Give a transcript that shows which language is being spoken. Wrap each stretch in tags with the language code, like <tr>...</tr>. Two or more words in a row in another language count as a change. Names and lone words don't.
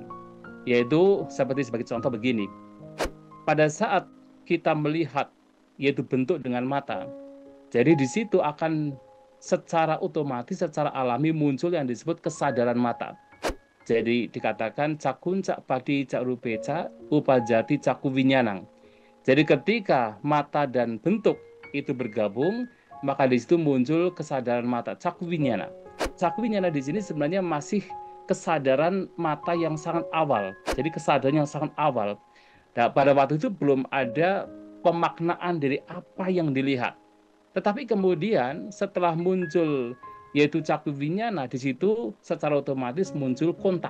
<id>Yaitu seperti sebagai contoh begini. Pada saat kita melihat yaitu bentuk dengan mata, jadi di situ akan secara otomatis, secara alami muncul yang disebut kesadaran mata.</id> <pi>Jadi dikatakan cakun cak padi cak rupeca upajati caku winyanang.</pi> <id>Jadi ketika mata dan bentuk itu bergabung, maka di situ muncul kesadaran mata</id> <pi>caku winyana. Caku winyana</pi> <id>di sini sebenarnya masih kesadaran mata yang sangat awal. Jadi kesadaran yang sangat awal. Nah, pada waktu itu belum ada pemaknaan dari apa yang dilihat. Tetapi kemudian setelah muncul yaitu</id> <pi>caku winyana</pi> <id>di situ secara otomatis muncul kontak.</id>